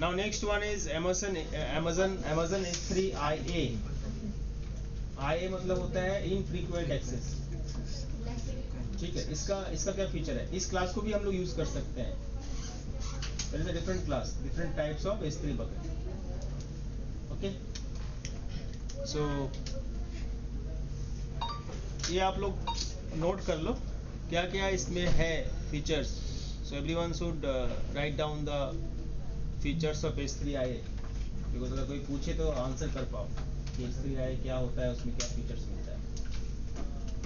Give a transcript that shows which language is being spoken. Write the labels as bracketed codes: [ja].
[en] Now next one is Amazon S3 IA। [hi] IA मतलब होता है इनफ्रीक्वेंट एक्सेस। ठीक है, इसका क्या फीचर है, इस क्लास को भी हम लोग यूज कर सकते हैं। [en] There is a different class, different types of S3 bucket. Okay, so [hi] ये आप लोग नोट कर लो क्या क्या इसमें है features. [en] So everyone should write down the features of S3 IA, because [hi] अगर कोई पूछे तो आंसर कर पाओ कि S3 IA क्या होता है, उसमें क्या फीचर्स मिलता है।